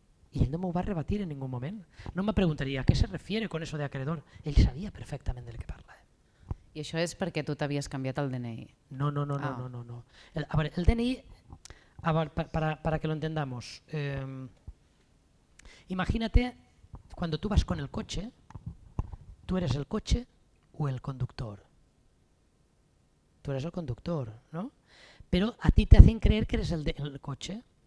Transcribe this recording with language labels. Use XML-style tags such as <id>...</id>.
<es>Y él no me va a rebatir en ningún momento. No me preguntaría, ¿a qué se refiere con eso de acreedor? Él sabía perfectamente de qué parla.</es> <ca>I això és perquè tu t'havies canviat el DNI?</ca> <es>No. El DNI, para que lo entendamos, imagínate cuando tú vas con el coche, ¿tú eres el coche o el conductor? Tú eres el conductor, ¿no? Pero a ti te hacen creer que eres el coche.</es>